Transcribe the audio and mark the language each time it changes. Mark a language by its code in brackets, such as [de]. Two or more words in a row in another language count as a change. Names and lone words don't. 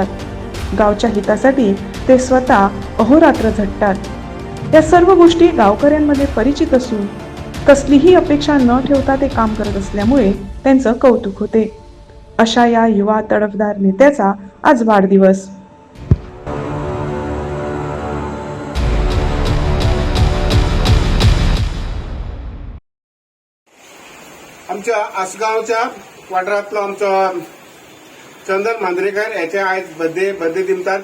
[mr] गावच्या हितासाठी ते स्वतः अहोरात्र झटतात। या सर्व गोष्टी गावकऱ्यांमध्ये परिचित असून कसलीही अपेक्षा न ठेवता ते काम करत असल्यामुळे त्यांचं कौतुक होते। अशा या युवा तडफदार नेत्याचा आज वाढदिवस। [kok] आमच्या आसगावच्या वाठारांतलो आमचो चंदन मांद्रेकर याचे आज बर्थडे दिमतात।